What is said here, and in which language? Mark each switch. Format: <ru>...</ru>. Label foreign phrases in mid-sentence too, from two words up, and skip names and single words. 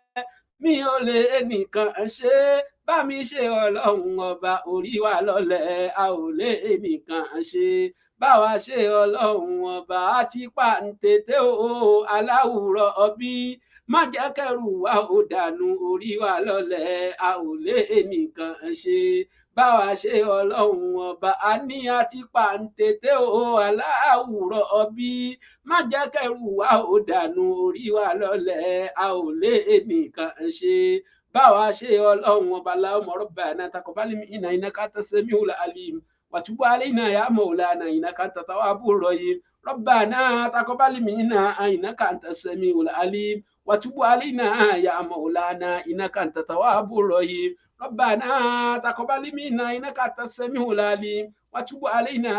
<yo>mi ò lè nìkan ṣe bá mi ṣe ọlọ́run ọba orí wa lọ́lẹ̀ a ò lè nìkan ṣe bá wa ṣe ọlọ́run ọba àti pàǹtẹ̀tẹ̀ o aláwùrọ̀ ọbí má jẹ́ kẹ́rù wa ò dànù orí wa lọ́lẹ̀ a ò lè nìkan ṣe bá wa ṣe ọlọ́run ọba a ní àti pàǹtẹ̀tẹ̀ o aláwùrọ̀ ọbí má jẹ́ kẹ́rù wa ò dànù orí wa lọ́lẹ̀ a ò lè nìkan ṣe bá wa ṣe ọlọ́run ọba</yo> <ar>اللهم ربنا تقبل منا إنك أنت السميع العليم وتب علينا يا مولانا إنك أنت التواب الرحيم ربنا تقبل منا إنك أنت السميع العليم وتب علينا يا مولانا إنك أنت التواب الرحيم ربنا تقبل منا إنك أنت السميع العليم وتب علينا</ar>